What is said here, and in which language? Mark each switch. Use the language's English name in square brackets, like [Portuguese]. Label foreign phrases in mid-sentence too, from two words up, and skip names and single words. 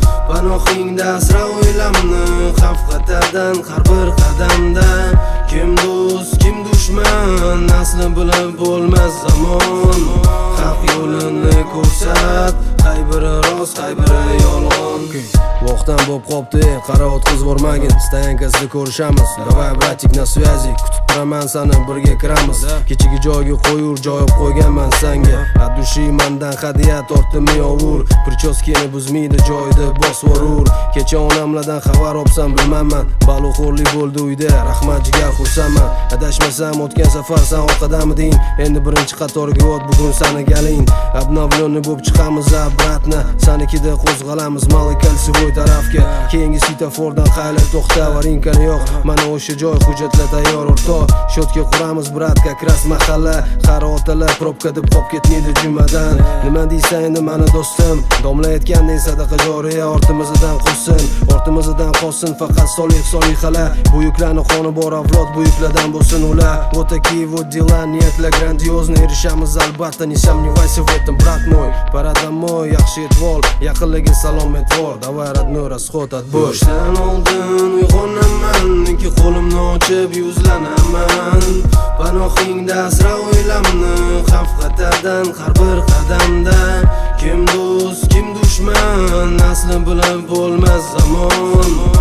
[Uzbek] Panohingda asra o'ylamni, xavf xatardan har bir qadamda. Kim do'st, kim dushman, asli bilib bo'lmas zamon. Haq yo'lini ko'rsat, qay biri rost, qay biri yolg'on. Voqtan bo'p qopti, qara o'tqizib yubormagin. Stoyankasida ko'rishamiz. [Russian] Давай, братик, на связи. [Uzbek] Kutib turaman sani, birga kiramiz. Kechagi joyga qo'yur, joy olib qo'yganman sanga. [Russian] От души [Uzbek] mandan hadya tortdim, yovur. Prichoskani buzmaydi, joyida bosvorur. Kecha onamlardan xabar olsam, bilmayman. Balug'xo'rlik bo'ldi uyda, rahmat jigar, xursandman. Adashmasam, o'tgan safar san orqadamiding? Endi birinchi qatorga o't, bugun sani galing. Обновленный bo'lib chiqamiz, обратно. Sanikida qo'zg'alamiz, Mali Kalsivoy tarafga. Keyingi svetofordan qaylar to'xta, varinkani yo'q. Mana o'sha joy, hujjatlar tayyor, o'rtoq. Shotka quramiz, brat, [Russian] как раз mahalla. [Uzbek] Qari otalar probka deb qolib ketmaydi jumadan. Nima deysan endi, mani do'stim? Domla aytgandek, sadaqa joriya ortimizdan qolsin. Ortimizdan qolsin, faqat solih solihalar. Buyuklarni qoni bor avlod, buyuklardan bo'lsin ular. [Russian] Вот такие вот дела, niyatlar грандиозный, [Uzbek] erishamiz albatta, [Russian] не сомневайся в этом, брат мой. Парада мой, [Uzbek] yaxshi etib ol, yaqinlarga salom aytib ol. [Russian] Давай, родной, расход, отбой. [Uzbek] Boshdan oldin uyg'onaman, ikki qo'limni ochib yuzlanaman. Panohingda asra o'ylamni, xavf xatardan har bir qadamda. Kim do'st, kim dushman, asli bilib bo'lmas zamon.